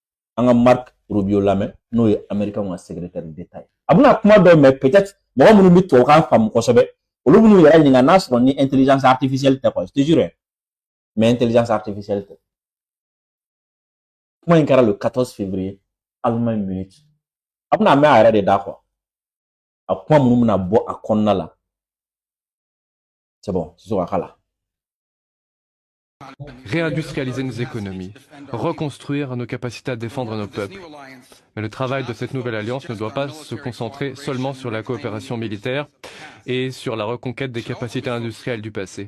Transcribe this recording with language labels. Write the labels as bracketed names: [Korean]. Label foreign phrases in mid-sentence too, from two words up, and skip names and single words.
[Bambara] an ka Marc Rubio lamɛn n'o ye Américain ka secrétaire d'État ye. A bɛna kuma dɔ [French] mais peut-être [Bambara] mɔgɔ minnu bɛ tubabukan faamu kosɛbɛ olu b'u yɛrɛ ɲininka n'a sɔrɔ ni [French] intelligence artificielle [Bambara] tɛ quoi, [French] je te jure, mais intelligence artificielle [Bambara] tɛ. Kuma in kɛra [French] le 14 février [Bambara] Allemagne Munich. A bɛna mɛn a yɛrɛ de da quoi. A kuma minnu bɛna bɔ a kɔnɔna la. [French] C'est bon, c'est sur la. Réindustrialiser nos économies, reconstruire nos capacités à défendre nos peuples. Mais le travail de cette nouvelle alliance ne doit pas se concentrer seulement sur la coopération militaire et sur la reconquête des capacités industrielles du passé.